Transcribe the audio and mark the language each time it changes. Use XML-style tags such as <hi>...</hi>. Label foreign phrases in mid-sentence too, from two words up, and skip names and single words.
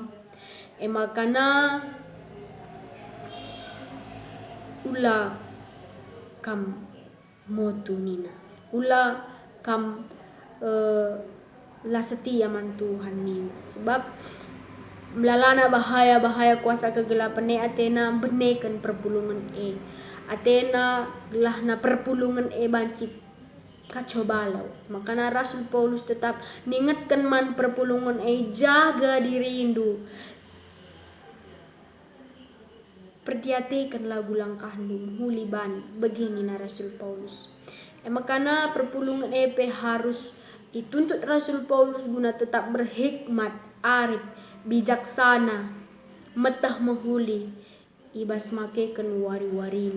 <btx>Makana ula kam motu nina. Ula kam la setia man Tuhan nina. Sebab melalana</btx> <id>bahaya kuasa kegelapan</id> <btx>Atena benekan perpulungan Atena gelahna perpulungan banci kacau balau.</btx> <id>Makanya Rasul Paulus tetap ningatkan</id> <btx>man perpulungan jaga diri indu. Perdiatekan lagu langkah huliban begini na Rasul Paulus.</btx> <id>Makanya perpulungan harus dituntut Rasul Paulus guna tetap berhikmat, arif, bijaksana,</id> <btx>metah mahuli, ibas makekan wari-warina.</btx>